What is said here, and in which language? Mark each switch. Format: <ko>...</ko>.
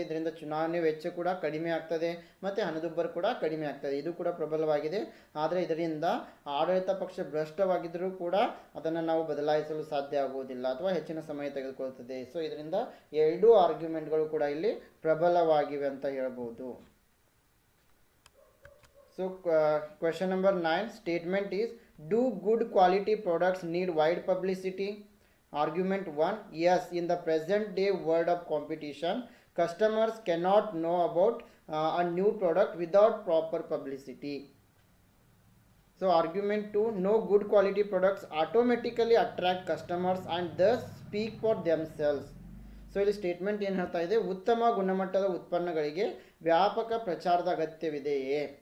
<kn>ಇದರಿಂದ ಚುನಾವಣೆ ವೆಚ್ಚ ಕೂಡ ಕಡಿಮೆ ಆಗ್ತದೆ ಮತ್ತು ಹಣದುಬ್ಬರ ಕೂಡ ಕಡಿಮೆ ಆಗ್ತದೆ. ಇದು ಕೂಡ ಪ್ರಬಲವಾಗಿದೆ. ಆದರೆ ಇದರಿಂದ ಆಡಳಿತ ಪಕ್ಷ ಭ್ರಷ್ಟವಾಗಿದ್ದರೂ ಕೂಡ ಅದನ್ನು ನಾವು ಬದಲಾಯಿಸಲು ಸಾಧ್ಯ ಆಗುವುದಿಲ್ಲ ಅಥವಾ ಹೆಚ್ಚಿನ ಸಮಯ ತೆಗೆದುಕೊಳ್ಳುತ್ತದೆ. ಸೊ ಇದರಿಂದ ಎರಡೂ ಆರ್ಗ್ಯುಮೆಂಟ್ಗಳು ಕೂಡ ಇಲ್ಲಿ ಪ್ರಬಲವಾಗಿವೆ ಅಂತ ಹೇಳ್ಬೋದು.</kn> <en>So question number 9, statement is, do good quality products need wide publicity? Argument 1, yes, in the present day world of competition, customers cannot know about a new product without proper publicity. So argument 2, no, good quality products automatically attract customers and thus speak for themselves.</en> <kn>So ಇಲ್ಲಿ statement ಏನು ಹೇಳ್ತಾ ಇದೆ, ಉತ್ತಮ ಗುಣಮಟ್ಟದ ಉತ್ಪನ್ನಗಳಿಗೆ ವ್ಯಾಪಕ ಪ್ರಚಾರದ ಅಗತ್ಯವಿದೆಯೇ.</kn>